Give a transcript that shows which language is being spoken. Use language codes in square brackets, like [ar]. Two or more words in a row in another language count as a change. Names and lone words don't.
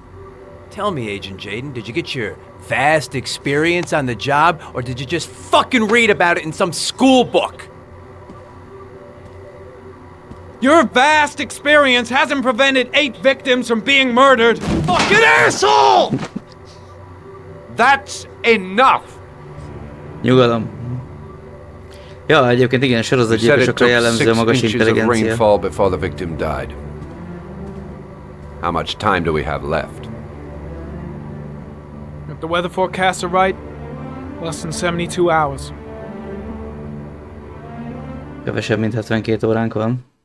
[en] Tell me, Agent Jaden, did you get your vast experience on the job, or did you just fucking read about it in some school book? Your vast experience hasn't prevented 8 victims from being murdered. Fucking asshole! That's enough! [hu] Nyugalom. Ja, egyébként igen, sorozatgyilkosokra jellemző a magas intelligencia. [en] Rainfall before the victim died. How much time do we have left? If the weather forecasts are right, less than 72 hours. [hu] Kevesebb, mint 72 óránk van.